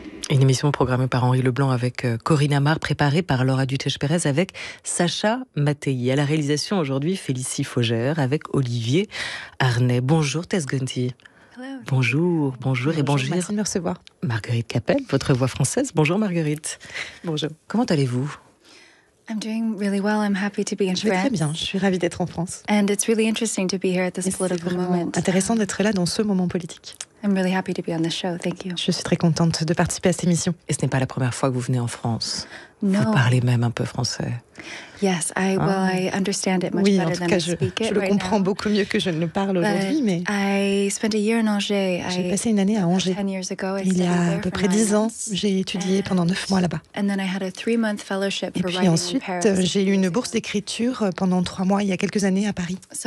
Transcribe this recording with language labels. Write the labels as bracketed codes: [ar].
[fr] Une émission programmée par Henri Leblanc avec Corinne Amar, préparée par Laura Dutèche-Pérez avec Sacha Mattei. À la réalisation aujourd'hui, Félicie Faugère avec Olivier Arnay. Bonjour Tess Gunty. Bonjour et bonjour. Merci de me recevoir. Marguerite Capel, votre voix française. Bonjour Marguerite. Bonjour. Comment allez-vous? [en] I'm doing really well. I'm happy to be in France. [fr] Très bien, je suis ravie d'être en France. [en] And it's really interesting to be here at this political moment. [fr] Intéressant d'être là dans ce moment politique. [en] I'm really happy to be on this show. Thank you. [fr] Je suis très contente de participer à cette émission. Et ce n'est pas la première fois que vous venez en France. [en] No. [fr] Vous parlez même un peu français. [en] Yes, I understand it much better than I speak it. [fr] Je le comprends beaucoup mieux que je ne le parle aujourd'hui, mais [en] I spent a year in Angers. [fr] J'ai passé une année à Angers. Il y a à peu près 10 ans, j'ai étudié pendant 9 mois là-bas. Et puis ensuite, j'ai eu une bourse d'écriture pendant 3 mois il y a quelques années à Paris.